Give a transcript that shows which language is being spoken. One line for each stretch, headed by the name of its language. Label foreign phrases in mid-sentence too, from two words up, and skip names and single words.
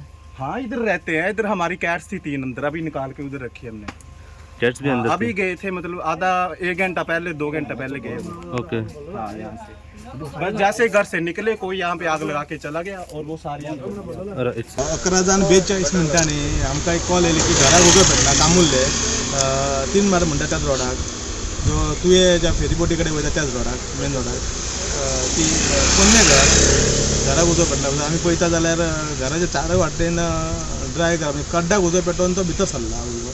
Hindi: हाँ इधर रहते हैं, इधर हमारी कैट्स थी 3 अंदर, अभी निकाल के उधर रखी हमने। कैट्स भी हाँ, अंदर अभी थे? गए थे, मतलब आधा 1 घंटा पहले 2 घंटा पहले गए हम। ओके। हाँ यहाँ से बस जैसे घर से निकले कोई यहाँ पे आग लगा के चला गया और वो सारी आग जल गई। अरे it's-
Konkani: 11:42 मिनटांनी आमकां एक कॉल येयली की घराक उजो पेटला कामुल्ले 3 मार म्हणटा त्याच रोडाक, जो तुये ज्या फेरीबोटी कडेन वयता त्याच रोडाक, मेन रोडाक ती पोन्ने घराक उजो पेटला. आमी पळयता जाल्यार घराच्या चारय वाटेन ड्राय म्हणजे कड्ड्याक उजो पेटोवन तो भितर सरला उजो.